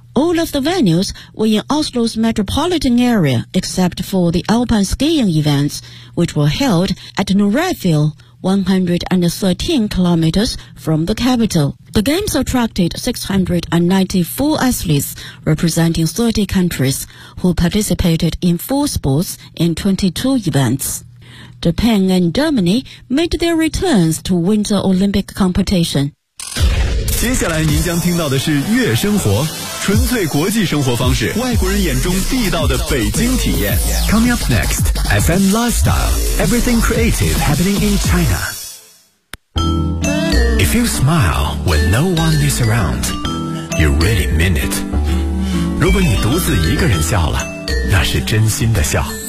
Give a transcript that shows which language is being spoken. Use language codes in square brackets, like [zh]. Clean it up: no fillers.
[en] All of the venues were in Oslo's metropolitan area except for the alpine skiing events, which were held at Norefjell, 113 kilometers from the capital. The Games attracted 694 athletes representing 30 countries who participated in 4 sports and 22 events. Japan and Germany made their returns to Winter Olympic competition. [zh] 接下来您将听到的是月生活，纯粹国际生活方式，外国人眼中地道的北京体验。 [en] Coming up next, FM Lifestyle, Everything Creative Happening in China. If you smile when no one is around, you really mean it. [zh] 如果你独自一个人笑了，那是真心的笑。